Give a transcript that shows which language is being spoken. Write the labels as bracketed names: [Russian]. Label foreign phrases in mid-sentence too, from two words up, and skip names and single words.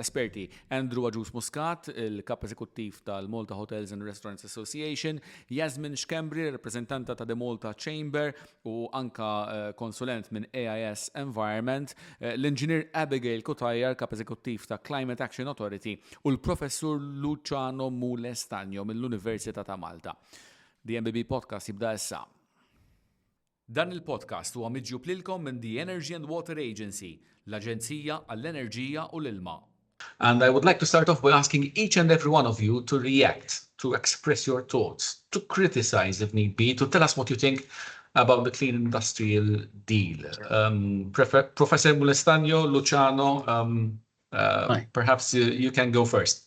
[Maltese] L-esperti Andrew Agius Muscat, il-kap eżekuttiv tal-Malta Hotels and Restaurants Association, Jasmine Xkembri, rappresentanta ta' The Malta Chamber u anka konsulent minn AIS Environment, l-inġinier Abigail Kutajjar, kap eżekuttiv ta' Climate Action Authority u l-professur Luciano Mulestagno mill-Università ta' Malta. The MBB podcast jibda issa. Dan il-podcast huwa miġjub lilkom minn The Energy and Water Agency, l-Aġenzija għall-Enerġija u l-Ilma. [English] And I would like to start off by asking each and every one of you to react, to express your thoughts, to criticize if need be, to tell us what you think about the Clean Industrial Deal. Professor Mulestagno, Luciano, perhaps you can go first.